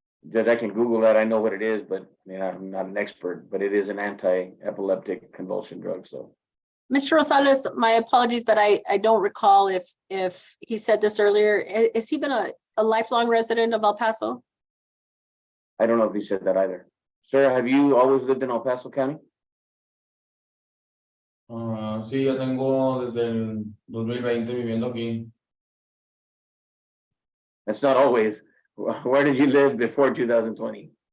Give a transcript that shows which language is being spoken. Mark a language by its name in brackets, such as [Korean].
[English] Judge, I can Google that. I know what it is, but I'm not an expert, but it is an anti-epileptic convulsion drug, so. Mr. Rosales, my apologies, but I don't recall if he said this earlier. Has he been a lifelong resident of El Paso? I don't know if he said that either. Sir, have you always lived in El Paso County? [Spanish] Sí, ya tengo desde el 2020 viviendo aquí. [English] That's not always. Where did you live before 2020?